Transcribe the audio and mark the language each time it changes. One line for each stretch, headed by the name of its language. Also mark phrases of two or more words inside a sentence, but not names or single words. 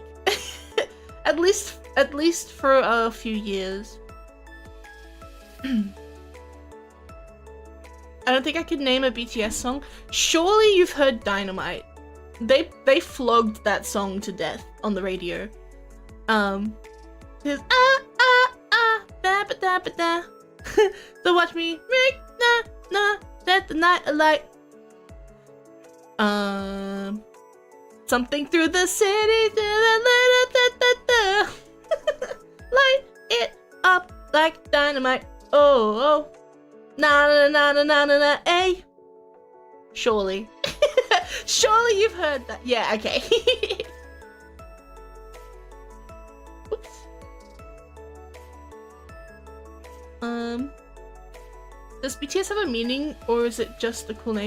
English: At least for a few years. I don't think I could name a BTS song. Surely you've heard Dynamite. They flogged that song to death on the radio. It's da ba da ba da. So watch me make let the night alight. Something through the city, light it up like dynamite. Oh, na na na na na na na. Ay. Surely. Surely you've heard that. Yeah, okay. Oops. Does BTS have a meaning or is it just a cool name?